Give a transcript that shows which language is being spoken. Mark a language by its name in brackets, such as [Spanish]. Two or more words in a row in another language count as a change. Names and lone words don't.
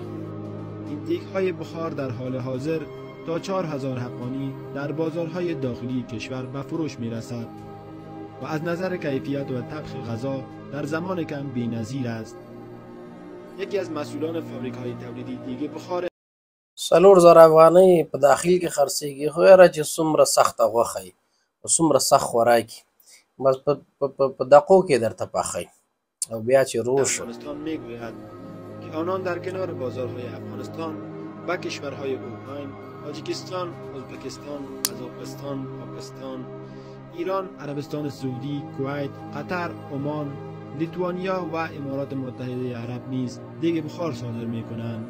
[Persian] این دیگ‌های بخار در حال حاضر تا 4000 افغانی در بازارهای داخلی کشور به فروش میرسد و از نظر کیفیت و طبخ غذا در زمان کم بی‌نظیر است. یکی از مسئولان فابریک‌های تولیدی دیگ بخار [Pashto] 4000 افغانۍ په داخل کې خرڅېږي خو یاره چې څومره سخته غوښه وي او څومره سخت خوراک بس په دقیقو کې درته پخوي او بیا چې روش [Persian] افغانستان میگوید که آنان در کنار بازارهای افغانستان و کشورهای اوکراین، تاجیکستان، ازبکستان، قزاقستان، پاکستان، ایران، عربستان سعودی، کویت، قطر، عمان، لیتوانیا و امارات متحده عرب نیز دیگ بخار صادر میکنند.